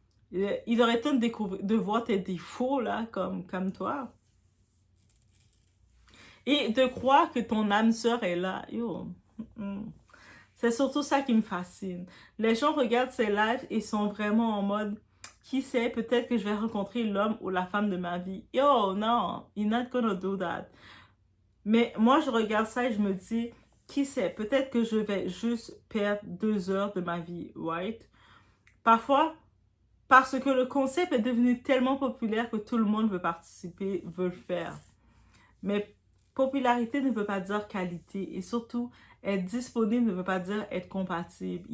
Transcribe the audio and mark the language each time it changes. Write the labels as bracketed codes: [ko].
[fr] Il aurait temps de voir tes défauts, là, comme toi. Et de croire que ton âme sœur est là. Yo. C'est surtout ça qui me fascine. Les gens regardent ces lives et sont vraiment en mode, qui sait, peut-être que je vais rencontrer l'homme ou la femme de ma vie. [en] Yo, non, you're not gonna do that. [fr] Mais moi, je regarde ça et je me dis, qui sait, peut-être que je vais juste perdre 2 heures de ma vie, right? Parfois, parce que le concept est devenu tellement populaire que tout le monde veut participer, veut le faire. Mais popularité ne veut pas dire qualité. Et surtout, être disponible ne veut pas dire être compatible.